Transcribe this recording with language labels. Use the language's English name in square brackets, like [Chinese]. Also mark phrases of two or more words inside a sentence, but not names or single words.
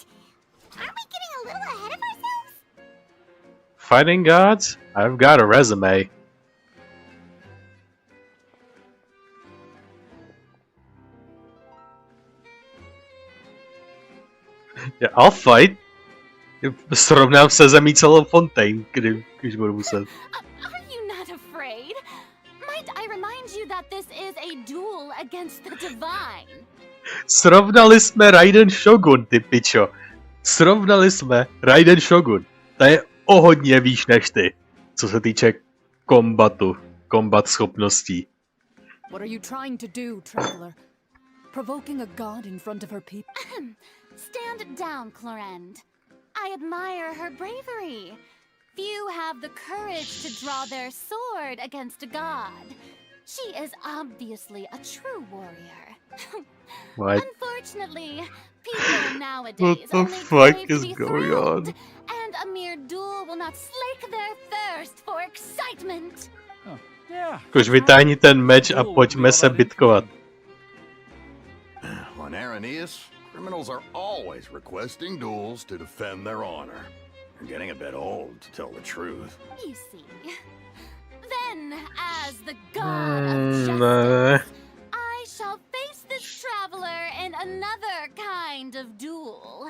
[English] Aren't we getting a little ahead of ourselves? Fighting gods? I've got a resume. Yeah, I'll fight. [Czech] Srovnám se zemí celou Fontaine, když budu muset. [English] Are you not afraid? Might I remind you that this is a duel against the divine? [Czech] Srovnali jsme Raiden Shogun, ty pičo. Srovnali jsme Raiden Shogun. Ta je o hodně výš než ty, co se týče kombat schopností. [English] What are you trying to do, traveler? Provoking a god in front of her people? Stand down, Clorend. I admire her bravery. Few have the courage to draw their sword against a god. She is obviously a true warrior. What? Unfortunately, people nowadays What the only fuck crave to is be going thrilled, on? and a mere duel will not slake their thirst for excitement. Yeah. [Czech] Už vytáhni ten meč a pojďme se bitkovat. [English] On Arrhenius, criminals are always requesting duels to defend their honor. You're getting a bit old, to tell the truth. You see. Then, as the god of justice, I shall face this traveler in another kind of duel.